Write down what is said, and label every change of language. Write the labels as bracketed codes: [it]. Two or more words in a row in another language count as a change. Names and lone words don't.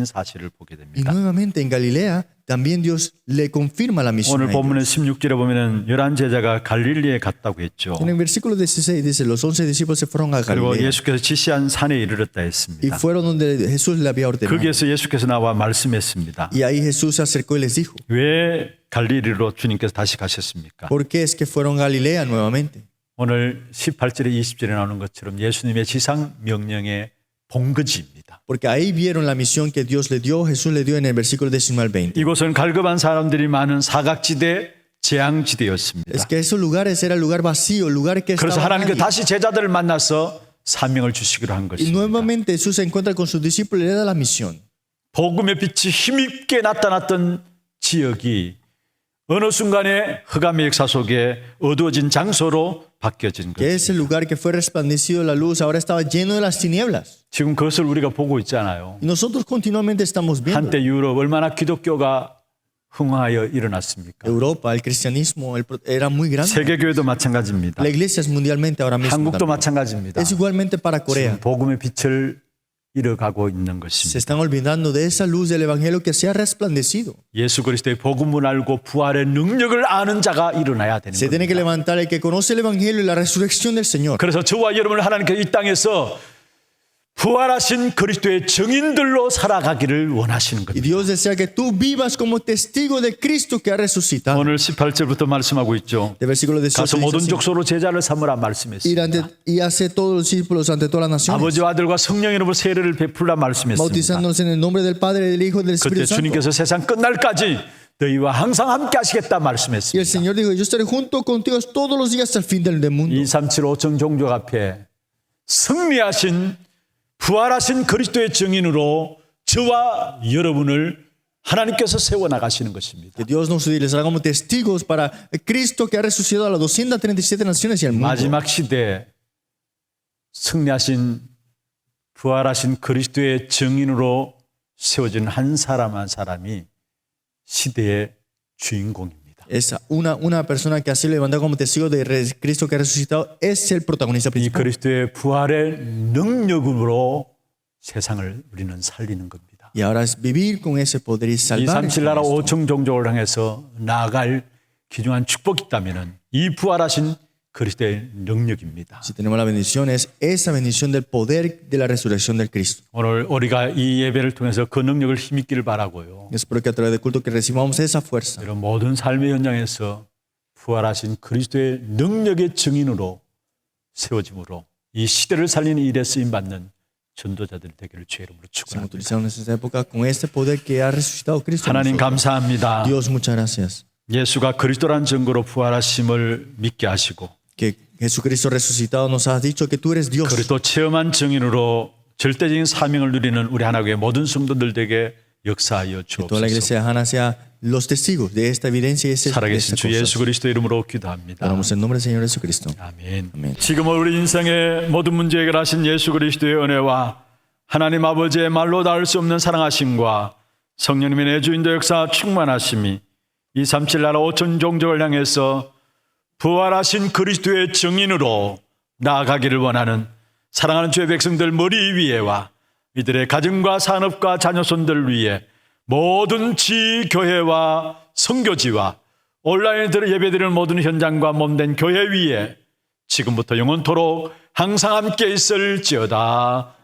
[es] Y [ko] 됩니다. [es] nuevamente en Galilea también Dios le confirma la misión [ko] 오늘 [es] a [ko] 본문의 [es] ellos. [ko] 16절에 보면은 11 제자가 갈릴리에 갔다고 했죠. [es] En el versículo 16 dice, los 11 discípulos se fueron a [ko] 그리고 [es] Galilea [ko] 예수께서 지시한 산에 이르렀다 [es] y [ko] 했습니다. [es] fueron donde Jesús le había ordenado. [ko] 거기에서 예수께서 나와 말씀했습니다. [es] Y ahí Jesús se acercó y les dijo, [ko] 왜 갈릴리로 주님께서 다시 가셨습니까? [es] ¿por qué es que fueron a Galilea nuevamente? [ko] 오늘 18절에 20절에 나오는 것처럼 예수님의 지상 명령의 본거지입니다. [es] Porque ahí vieron la misión que Dios le dio, Jesús le dio en el versículo 19 al 20. [ko] 이곳은 갈급한 사람들이 많은 사각지대, 재앙지대였습니다. [es] Es que esos lugares era el lugar vacío, el lugar que [ko] 그래서 [es] estaba [ko] 하나님께 [es] nadie. [ko] 다시 제자들을 만나서 사명을 주시기로 한 [es] Y [ko] 것입니다. [es] nuevamente Jesús se encuentra con sus discípulos y le da la misión. [ko] 복음의 빛이 힘있게 나타났던 지역이 어느 순간에 흑암의 역사 속에 어두워진 장소로 바뀌어진 [es] Que [ko] 것. [es] es el lugar que fue resplandecido la luz, ahora estaba lleno de las tinieblas. [ko] 지금 그것을 우리가 보고 있잖아요. [es] Y nosotros continuamente estamos viendo. [ko] 한때 유럽 얼마나 기독교가 흥하여 일어났습니까? [es] Europa, el cristianismo era muy grande. [ko] 세계교회도 마찬가지입니다. [es] La iglesia es mundialmente ahora mismo. [ko] 한국도 [es] también. [ko] 마찬가지입니다. [es] Es igualmente para Corea. [ko] 지금 복음의 빛을 잃어가고 있는 [es] Se [ko] 것입니다. [es] están olvidando de esa luz del evangelio que se ha resplandecido. [ko] 예수 그리스도의 복음을 알고 부활의 능력을 아는 자가 일어나야 되는 [es] Se tiene que [ko] 겁니다. [es] levantar el que conoce el evangelio y la resurrección del Señor. [ko] 그래서 저와 여러분을 하나님께서 이 땅에서 부활하신 그리스도의 증인들로 살아가기를 원하시는 [es] Y [ko] 겁니다. [es] Dios desea que tú vivas como testigo de Cristo que ha resucitado. [ko] 오늘 18절부터 말씀하고 있죠. [es] De versículo 18 [ko] 가서 [es] dice [ko] 모든 [es] así, [ko] 족속으로 제자를 삼으라 [es] ir [ko] 말씀했습니다. [es] ante, y hace todos los discípulos ante todas las naciones, [ko] 아버지와 아들과 성령의 이름으로 세례를 베풀라 말씀했습니다. [es] bautizándonos en el nombre del Padre, del Hijo y del [ko] 그때 [es] Espíritu Santo. [ko] 주님께서 세상 끝날까지 너희와 항상 함께 하시겠다 [es] Y el [ko] 말씀했습니다. [es] Señor dijo, yo estaré junto contigo todos los días hasta el fin del mundo. [ko] 2375 정종족 앞에 승리하신 부활하신 그리스도의 증인으로 저와 여러분을 하나님께서 세워나가시는 것입니다. [es] Que Dios nos utilizará como testigos para Cristo que ha resucitado a las 237 naciones y al mundo. [ko] 마지막 시대에 승리하신 부활하신 그리스도의 증인으로 세워진 한 사람 한 사람이 시대의 주인공입니다. [es] Es una persona que ha sido levantada como testigo de Cristo que ha resucitado, es el protagonista [ko] 이 [es] principal. [ko] 그리스도의 부활의 능력으로 세상을 우리는 살리는 겁니다. [es] Y ahora es vivir con ese poder y salvar. [ko] 237나라 [es] con esto. [ko] 5천 종족을 향해서 나아갈 귀중한 축복이 있다면 이 부활하신 그리스도의 능력입니다. [es] Si tenemos la bendición, es esa bendición del poder de la resurrección del Cristo. [ko] 오늘 우리가 이 예배를 통해서 그 능력을 힘있기를 바라고요. [es] Espero que a través del culto que recibamos esa fuerza. [ko] 이런 모든 삶의 현장에서 부활하신 그리스도의 능력의 증인으로 세워짐으로 이 시대를 살리는 일에 쓰임받는 전도자들 되기를 주의 이름으로 [es] Seamos [ko] 축원합니다. [es] utilizados en esta época con este poder que ha resucitado Cristo. en [ko] 하나님 [es] nosotros. [ko] 감사합니다. [es] Dios, muchas gracias. [ko] 예수가 그리스도란 증거로 부활하심을 믿게 하시고 [es] Que Jesucristo resucitado nos has dicho que tú eres Dios. [ko] 그리스도 체험한 증인으로 절대적인 사명을 누리는 우리 하나님의 모든 성도들에게 역사하여 [es] Que toda la [ko] 주옵소서. [es] iglesia de Hana sea los testigos de esta evidencia y de [ko] 살아계신 [es] estas [ko] 주 예수 [es] cosas. [ko] 그리스도 이름으로 기도합니다. [es] Oramos en nombre del Señor Jesucristo. [ko] 아멘. 아멘. 지금 우리 인생의 모든 문제 해결하신 예수 그리스도의 은혜와 하나님 아버지의 말로 닿을 수 없는 사랑하심과 성령님의 내주인도 역사 충만하심이 237 나라 5천 종족을 향해서 부활하신 그리스도의 증인으로 나아가기를 원하는 사랑하는 주의 백성들 머리 위에와 이들의 가정과 산업과 자녀손들 위에 모든 지교회와 선교지와 온라인으로 예배드리는 모든 현장과 몸된 교회 위에 지금부터 영원토록 항상 함께 있을지어다.